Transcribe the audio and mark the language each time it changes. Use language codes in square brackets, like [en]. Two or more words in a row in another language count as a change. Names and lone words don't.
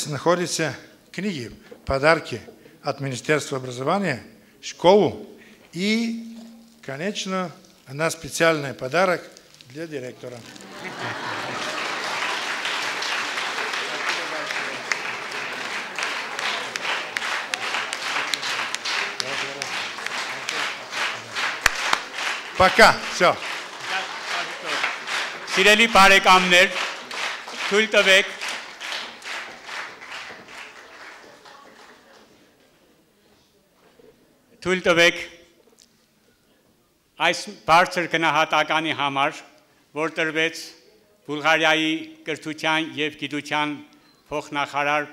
[ru] находятся книги, подарки от Министерства образования, школу и, конечно, една специальный подарок для директора. Пока, все. [hy] Սիրելի բարեկամներ, թույլ տվեք այս բարձր գնահատականի համար, որ տրվեց Բուլղարիայի կրթության եւ գիտության փոխնախարար